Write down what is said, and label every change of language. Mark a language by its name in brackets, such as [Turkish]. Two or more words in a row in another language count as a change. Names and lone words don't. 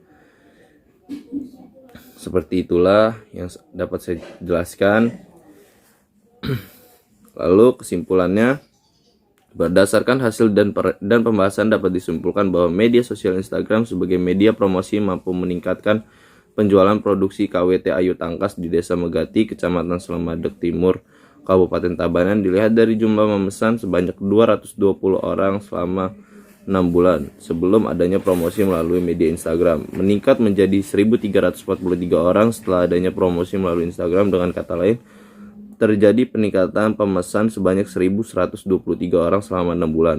[Indonesian] Seperti itulah yang dapat saya jelaskan. Lalu kesimpulannya, berdasarkan hasil dan pembahasan dapat disimpulkan bahwa media sosial Instagram sebagai media promosi mampu meningkatkan penjualan produksi KWT Ayu Tangkas di Desa Megati, Kecamatan Selemadeg Timur, Kabupaten Tabanan. Dilihat dari jumlah memesan sebanyak 220 orang selama 6 bulan sebelum adanya promosi melalui media Instagram, meningkat menjadi 1.343 orang setelah adanya promosi melalui Instagram. Dengan kata lain, terjadi peningkatan pemesan sebanyak 1.123 orang selama 6 bulan.